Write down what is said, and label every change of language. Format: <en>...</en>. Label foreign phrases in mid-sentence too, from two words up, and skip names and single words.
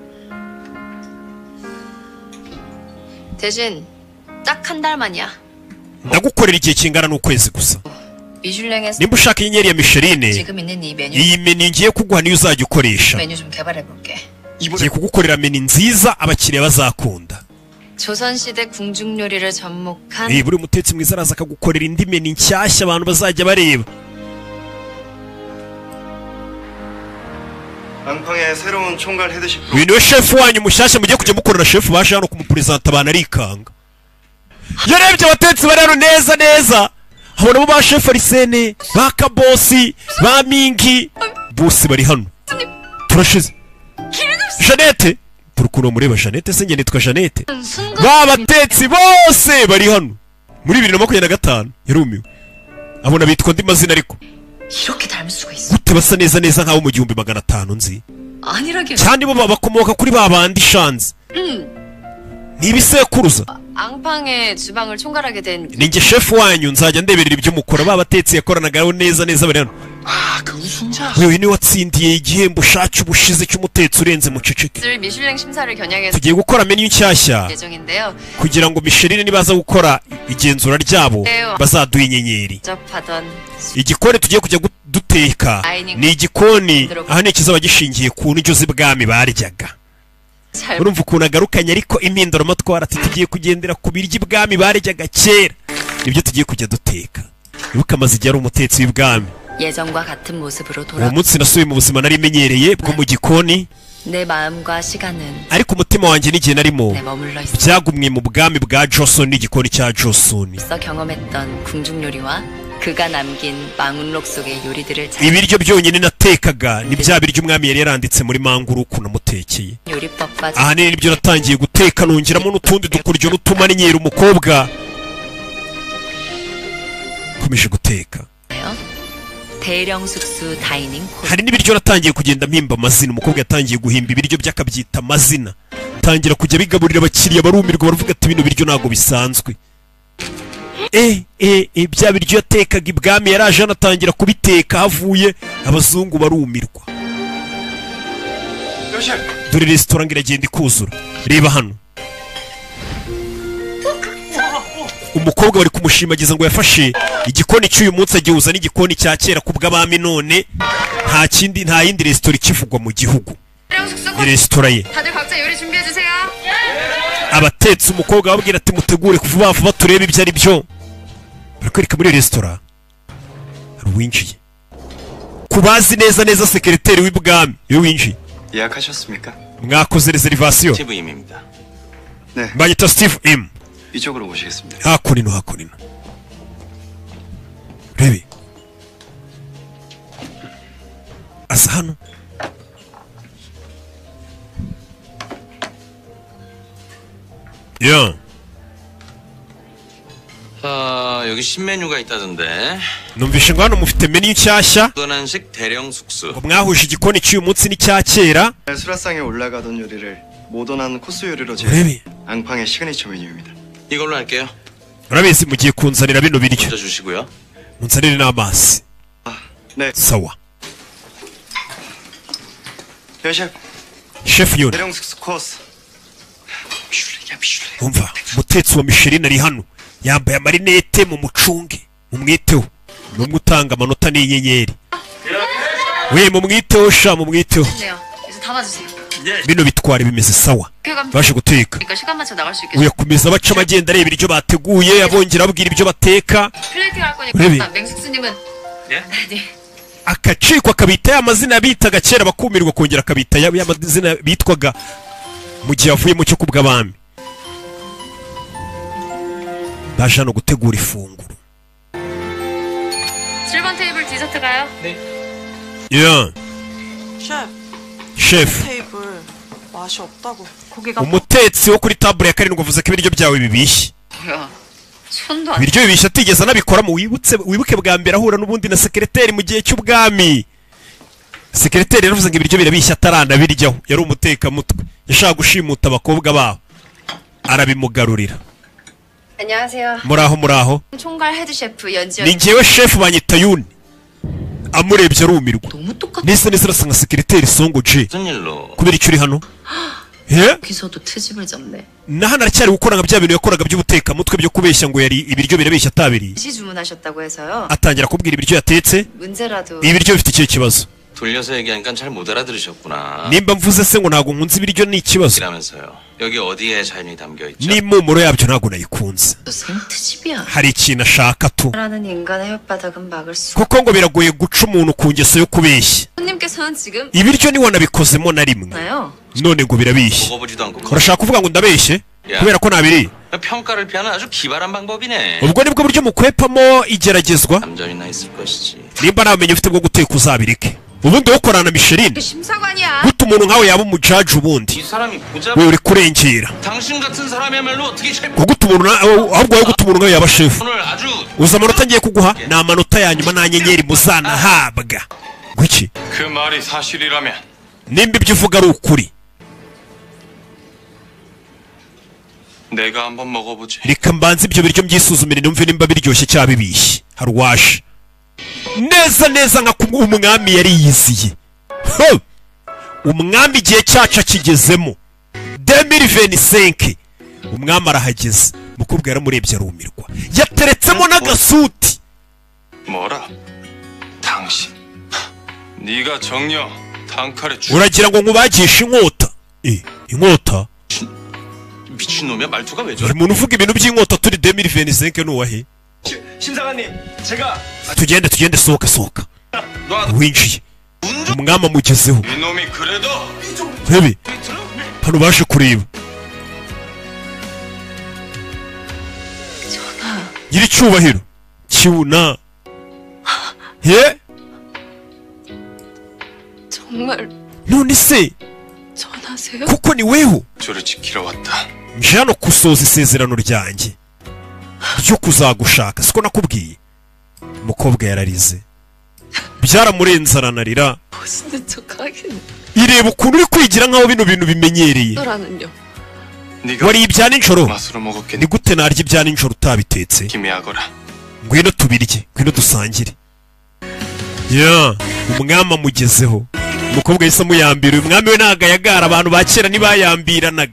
<ko>대신 딱 한 달만이야.</ko> <rw>ndagukorera igihe kingana n'ukwezi gusa.</rw> <ko>미슐랭에서</ko> <rw>nimba ushaka inyenyeri ya Michelin,</rw> <ko>지금 있는 이 메뉴</ko> <rw>iyi menu ngiye kuguha niyo uzajya ukoresha.</rw> <ko>메뉴 좀 개발해 볼게.</ko> <rw>ngiye kugukorera menu nziza abakiriya bazakunda.</rw> <ko>조선시대 궁중 요리를 접목한</ko> <rw>buri mutetsi mwiza araza akagukorera indi menu nshyashya abantu bazajya bareba.</rw> <ko>앙팡의 새로운 총괄 헤드셰프.</ko> <rw>uyu niwe chef wanyu mushyashya mugiye kujya mukorera chef baje hano kumupresenta abantu arikanga. yarebye abatetsi bari hano neza neza, habonamo ba chef Arsene, ba Kabosi, ba Mingi, bose bari hano. turashize Jeannette, turukuno mureba Jeannette, se njye nitwa Jeannette. ba batetsi bose bari hano muri 2025 yarumiwe, abona bitwa ndi mazina ariko</rw> <ko>이렇게 닮을 수가 있어.</ko> <rw>gute basa neza neza nkaho mu 1500 nzi,</rw> <ko>아니라게.</ko> <rw>cyane bo bakomoka kuri ba bandi shanze. ni ibisekuruza.</rw> <ko>앙팡의 주방을 총괄하게 된</ko> <rw>ninjye chef wanyu, nzajya ndeberera ibyo mukora. ba batetsi yakoranagaho neza neza bari hano.</rw> <ko>그 우승자.</ko> <rw>uyu niwe watsindiye igihembo shaki ubushize cy'umutetsi urenze muceceke.</rw> <ko>미슐랭 심사를 겨냥해서</ko> <rw>tugiye gukora menu nshyashya</rw> <ko>예정인데요.</ko> <rw>kugira ngo Michelin nibaza gukora igenzura ryabo bazaduha inyenyeri.</rw> <ko>접하던</ko> <rw>igikoni tugiye kujya duteka ni igikoni ahanini kizaba gishingiye ku ndyo z'ibwami baryaga.</rw> <ko>잘</ko> <rw>urumva ukuntu agarukanye, ariko impinduramatwara ati tugiye kugendera ku biryo ibwami baryaga kera, nibyo tugiye kujya duteka. wibuke amaze igihe ari umutetsi w'ibwami.</rw> <ko>예전과 같은 모습으로</ko> <rw>uwo</rw> <ko>돌아</ko> <rw>munsi nasubiye mu buzima nari menyereye bwo mu gikoni,</rw> <ko>내 마음과 시간은</ko> <rw>ariko umutima wanjye n'igihe narimo</rw> <ko>내 머물러 있어.</ko> <rw>byagumye mu bwami bwa Joseon n'igikoni cya Joseon.</rw> <ko>경험했던 궁중 요리와 그가 남긴 망운록 속의 요리들을 잘</ko> <rw>ibiryo byonyine natekaga ni bya biryo umwami yari yaranditse muri manguru ukuntu namutekeye.</rw> <ko>요리법과</ko> <rw>ahanini nibyo natangiye guteka, nongeramo n'utundi dukuryo n'utumaninyeri. umukobwa komeje guteka.</rw> <ko>대령 숙수 다이닝 코스</ko> <rw>hari n'ibiryo natangiye kugenda mpimba amazina. umukobwa yatangiye guhimba ibiryo bye akabyita amazina, tangira kujya bigaburira abakiriya barumirwa, baravuga ati bino biryo ntabwo bisanzwe. bya biryo yatekaga ibwami yaraje anatangira kubiteka havuye abazungu barumirwa. dore resitora ngo iragenda ikuzura. reba hano umukobwa bari kumushimagiza ngo yafashe igikoni cy'uyu munsi agihuza n'igikoni cya kera ku bw'abami, none nta yindi resitora ikivugwa mu gihugu. ni resitora ye.</rw> <ko>다들 각자 요리 준비해 주세요.</ko> <rw>abatetsi umukobwa ababwira ati mutegure vuba vuba turebe ibyo ari byo. barakwereka muri resitora hari uwinjiye. ku bazi neza neza sekereteri w'ibwami iyo winjiye.</rw> <ko>예약하셨습니까?</ko> <rw>mwakoze reservation.</rw> <ko>스티브 임입니다. 네.</ko> <rw>mbanyita Steve M.</rw> <ko>이쪽으로 모시겠습니다.</ko> <rw>hakuno hakuno. rebe asa hano.</rw> <ko>야 여기 신메뉴가 있다던데.</ko> <rw>numvishe ngo hano mufite menu nshyashya</rw> <ko>도난식 대령 숙수.</ko> <rw>ngo mwahuje igikoni cy'uyu munsi n'icya kera.</rw> <ko>수라상에 올라가던 요리를 모던한 코스 요리로</ko> <rw>rebe</rw> <ko>앙팡의 시그니처 메뉴입니다. 이걸로 할게요.</ko> <rw>urabizi mugiye kunzanira bino biryo.</rw> <ko>먼저 주시고요.</ko> <rw>munzanire n'amazi.</rw> <ko>네.</ko> <rw>sawa.</rw> <ko>셰프.</ko> <rw>chef yone</rw> <ko>대령 숙수 코스.</ko> <rw>umva umutetsi wa Michelin ari hano yambaye amarinete, mu mucunge mumwiteho. numwe utanga amanota n'inyenyeri. we mumwiteho sha mumwiteho.</rw> <ko>네요. 이제 담아주세요.</ko> <rw>bino bitware bimeze sawa. baje guteka.</rw> <ko>그러니까 시간 맞춰 나갈 수 있게.</ko> <rw>uyakomeza baca amagenda areba ibiryo bateguye, abongera ababwira ibyo bateka.</rw> <ko>플레이팅 할 그래. 거니까 맹숙수님은 네.</ko> <rw>akacikwa akabita ya mazina bitaga kera bakumirwa kongera akabita ya mazina bitwaga mu gihe avuye mu cyo kubw'abami. baje hano gutegura ifunguro.</rw> <ko>7번 테이블 디저트가요? 야 chef 테이블 맛이 없다고. 고기가</ko> <rw>umutetsi wo kuri table ya karindwi avuze ko ibiryo byawe bibishye. 뭐야? 손도 안 ibiryo bibishye atigeze anabikoramo. wibuke bwa mbere ahura n'ubundi na sekereteri mu gihe cy'ubwami. sekereteri yaravuze ngo ibiryo birabishye ataranabiryaho. yari umutekamutwe yashaka gushimuta abakobwa babo arabimugarurira.</rw> <ko>안녕하세요.</ko> <rw>muraho</rw> <ko>총괄 헤드 셰프 연지연.</ko> <rw>ni njyewe chef banyita Yuni. amurebye arumirwa.</rw> <ko>너무 똑같아.</ko> <rw>neza neza arasa nka sekereteri Songo J.</rw> <ko>무슨 일로?</ko> <rw>kubera icyo uri hano.</rw> <ko>여기서도 트집을 잡네.</ko> <rw>na hano aracyari gukora nka bya bintu yakoraga by'ubutekamutwe byo kubeshya ngo yari ibiryo birabeshya atabiri.</rw> <ko>시 주문하셨다고 해서요.</ko> <rw>atangira kubwira ibiryo yatetse.</rw> <ko>문제라도</ko> <rw>ibiryo bifite icyo kibazo.</rw> <ko>돌려서 얘기하니까 잘 못 알아들으셨구나.</ko> <rw>nimba mvuze se ngo ntago nkunze ibiryo ni ikibazo.</rw> <ko>이라면서요. 여기 어디에 자연이 담겨 있죠?</ko> <rw>n'impumuro yabyo ntago nayikunze.</rw> <ko>생트집이야.</ko> <rw>hari ikintu ashaka tu.</rw> <ko>라는 인간의 혓바닥은 막을 수.</ko> <rw>kuko ngo biragoye guca umuntu ku ngeso yo kubeshya.</rw> <ko>손님께서는 지금</ko> <rw>ibiryo niwe nabikozemo na rimwe.</rw> <ko>나요.</ko> <rw>none ngo birabishye.</rw> <ko>먹어보지도 않고</ko> <rw>urashaka kuvuga ngo ndabeshye kubera ko ntabiri.</rw> <ko>평가를 피하는 아주 기발한 방법이네.</ko> <rw>ubwo nibwo buryo mukwepamo igeragezwa.</rw> <ko>남전이나 있을 것이지.</ko> <rw>nimba nta bumenyi ufite bwo guteka uzabireke. ubundi wokorana na Michelin</rw> <ko>심사관이야.</ko> <rw>guta umuntu nkawe yaba umujaji ubundi</rw> <ko>이 사람이 보자.</ko> <rw>we uri kurengera.</rw> <ko>당신 같은 사람이야말로 어떻게 셰프.</ko> <rw>guta umuntu ahubwo wowe guta umuntu nkawe yaba shefu.</rw> <ko>오늘 아주</ko> <rw>uza amanota ngiye kuguha ni amanota ya nyuma nta nyenyeri muzanahabwa. gwiki</rw> <ko>그 말이 사실이라면</ko> <rw>nimba ibyo uvuga ari ukuri</rw> <ko>내가 한번 먹어보지.</ko> <rw>reka mbanze ibyo biryo mbyisuzumire numve nimba biryoshye cyangwa bibishye. hari uwaje neza neza nka umwami yari yiziye. umwami igihe cyacu kigezemo 2025 umwami arahageze. mukobwa yaramurebye arumirwa yateretsemo n'agasuti.</rw> <ko>뭐라? 당신 네가 정녕 단칼에</ko> <rw>uragira ngo nkubagishe inkota. inkota</rw> <ko>미친놈이야. 말투가 왜</ko> <rw>buri</rw> <ko>저래?</ko> <rw>muntu uvuga ibintu by'inkota turi 2025 nuwahe.</rw> <ko>심사관님 제가</ko> <rw>tugende sohoka winjiye. umwami amugezeho.</rw> <ko>이놈이 그래도</ko> <rw>rebe hano baje kureba. nyiri cyubahiro kiuna he</rw> <ko>정말</ko> <rw>none se</rw> <ko>전하세요?</ko> <rw>kuko ni weho</rw> <ko>저를 지키러 왔다.</ko> <rw>nje hano gusoza isezerano ryanjye ryo kuzagushaka siko nakubwiye. umukobwa yararize byaramurenze aranarira.</rw> <ko>멋있는 척하긴.</ko> <rw>ireba ukuntu uri kwigira nkaho bino bintu bimenyereye.</rw> <ko>너라는요? 네가</ko> <rw>wariye ibya nijoro.</rw> <ko>맛으로 먹었겠니?</ko> <rw>ni gute narya ibya nijoro utabitetse?</rw> <ko>기미하거라.</ko> <rw>ngwino tubirye ngwino dusangire. ya umwami amugezeho. umukobwa yahise amuyambira. uyu mwami we ntago ayagara. abantu ba kera ntibayambiranaga.</rw>